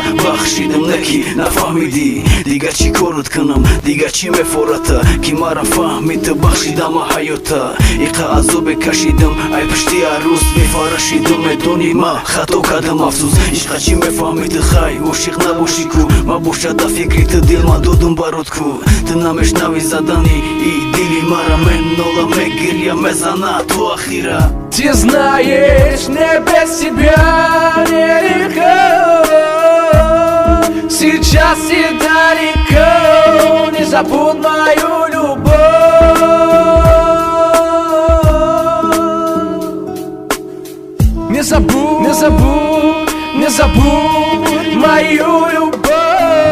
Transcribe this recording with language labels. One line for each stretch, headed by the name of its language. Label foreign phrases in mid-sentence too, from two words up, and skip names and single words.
Tajik: бахшидам неки нафаҳмидӣ дигар чӣ корот кунам дигар чӣ мефората ки мара фаҳми ты бахшидама ҳаёта иқа азобе кашидам ай пишти арӯз мефарашидам медонӣ ма хато кардам афсӯс ишқа чӣ мефаҳмӣ ты хай ошиқ набошӣ ку ма бошад да фикри ты дил ма додам барот ку ты намешнавӣ задани и дили мара менола мегирья мезана то ахира.
Russian: Ты знаешь, не без тебя нелегко. Сейчас и далеко, не забудь мою любовь. Не забудь, не забудь, не забудь мою любовь.